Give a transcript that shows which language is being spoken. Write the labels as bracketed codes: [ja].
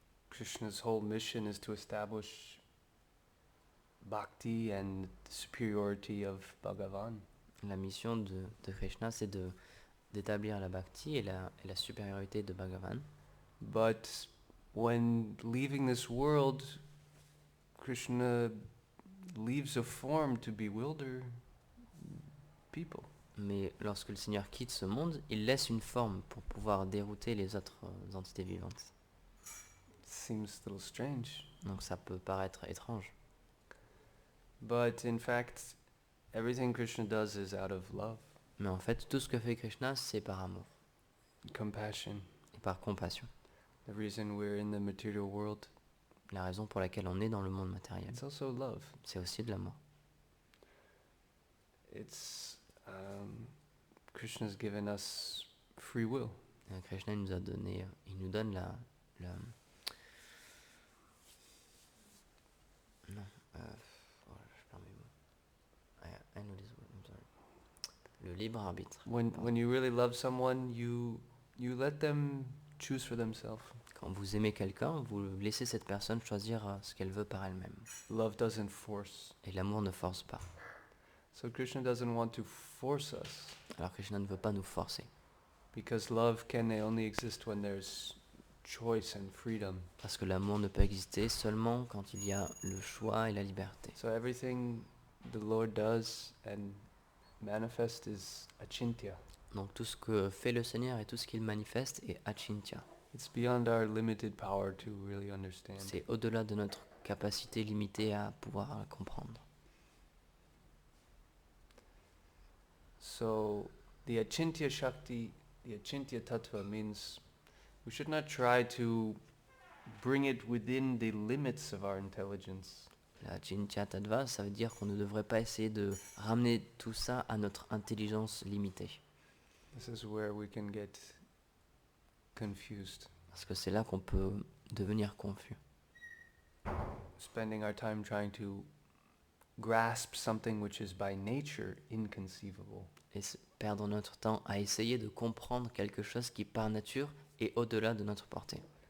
[en] Krishna's whole mission is to establish bhakti and the superiority of Bhagavan. [fr] La mission de Krishna, c'est d'établir la bhakti et la supériorité de Bhagavan. [en] But when leaving this world, Krishna leaves a form to bewilder people. [fr] Mais lorsque le Seigneur quitte ce monde, il laisse une forme pour pouvoir dérouter les autres entités vivantes. [en] Seems a little strange. [fr] Donc ça peut paraître étrange. [en] But in fact, everything Krishna does is out of love, [fr] Mais en fait, tout ce que fait Krishna, c'est par amour [en] compassion. [fr] et par compassion. [en] The reason we're in the material world, [fr] La raison pour laquelle on est dans le monde matériel, [en] it's also love. [fr] c'est aussi de l'amour. [en] It's Krishna's given us free will. [fr] Krishna nous a donné, il nous donne la non, oh, je perds mes mots. [en] I know this word, I'm sorry. [fr] Le libre arbitre. [en] When you really love someone, you let them choose for themselves. [fr] Quand vous aimez quelqu'un, vous laissez cette personne choisir ce qu'elle veut par elle-même. [en] Love doesn't force. [fr] Et l'amour ne force pas. [en] So Krishna doesn't want to force us, [fr] Alors Krishna ne veut pas nous forcer. [en] because love can only exist when there's choice and freedom. [fr] Parce que l'amour ne peut exister seulement quand il y a le choix et la liberté. [en] So everything the Lord does and manifests is achintya. [fr] Donc tout ce que fait le Seigneur et tout ce qu'il manifeste est achintya. [en] It's beyond our limited power to really understand. [fr] C'est au-delà de notre capacité limitée à pouvoir comprendre. [en] So the achintya shakti, the achintya tattva means we should not try to bring it within the limits of our intelligence. [fr] La Achintya Tattva, ça veut dire qu'on ne devrait pas essayer de ramener tout ça à notre intelligence limitée. [en] This is where we can get confused, [fr] Parce que c'est là qu'on peut devenir confus. [en] spending our time trying to grasp something which is by nature inconceivable. [fr] Et perdre notre temps à essayer de comprendre quelque chose qui par nature est au-delà de notre portée.